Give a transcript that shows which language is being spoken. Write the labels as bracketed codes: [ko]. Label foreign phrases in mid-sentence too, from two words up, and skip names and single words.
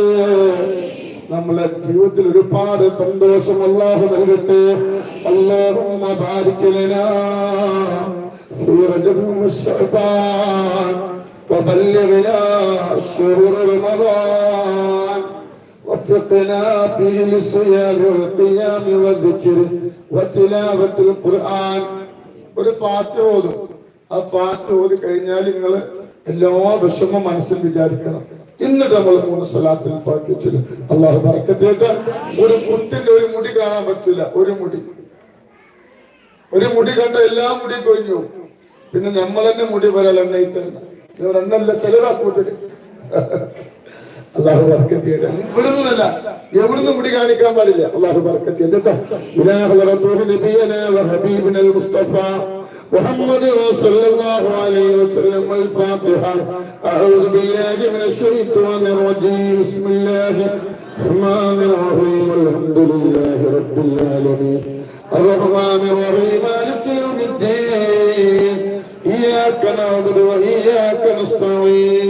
[ml] നമ്മളെ ജീവിതത്തിൽ ഒരുപാട് സന്തോഷം അല്ലാഹു നൽകട്ടെ. [ar] اللهم بارك لنا في رجب وشعبان وبلغنا شهر رمضان وفقنا فيه للصيام والقيام والذكر وتلاوة القرآن. [ml] ഒരു ഫാത്തിഹ ഓതും. ആ ഫാത്തിഹ ഓതി കഴിഞ്ഞാൽ നിങ്ങൾ എല്ലാ വിഷമവും മനസ്സിൽ വിചാരിക്കണം. എന്നിട്ട് നമ്മൾ 3 സ്വലാത്തുൽ ഫാത്തിഹ ചൊല്ലും. അല്ലാഹു ബറക്കത്ത് ചെയ്യട്ടെ. ഒരു കുട്ടിന്റെ ഒരു മുടി കാണാൻ പറ്റില്ല. ഒരു മുടി കണ്ട എല്ലാ മുടിയും കൊഴിഞ്ഞു. പിന്നെ നമ്മൾ തന്നെ മുടി വരാൻ എണ്ണയിത്തന്നെ എണ്ണല്ല ചെലവാക്കൂട്ടൽ. അല്ലാഹു ബർക്കത്ത് ചെയ്യട്ടെ. ഇവിടുന്നല്ല, എവിടുന്ന് മുടി കാണിക്കാൻ പാടില്ല. അല്ലാഹു ബർക്കത്ത് ചെയ്യട്ടെ. [ar] إلى رسول نبينا وحبيبنا المصطفى محمد صلى الله عليه وسلم. الفاتحة. أعوذ بالله من الشيطان الرجيم. بسم الله الرحمن الرحيم. الحمد لله رب العالمين الرحمن الرحيم مالك يوم الدين. إياك نعبد وإياك نستعين.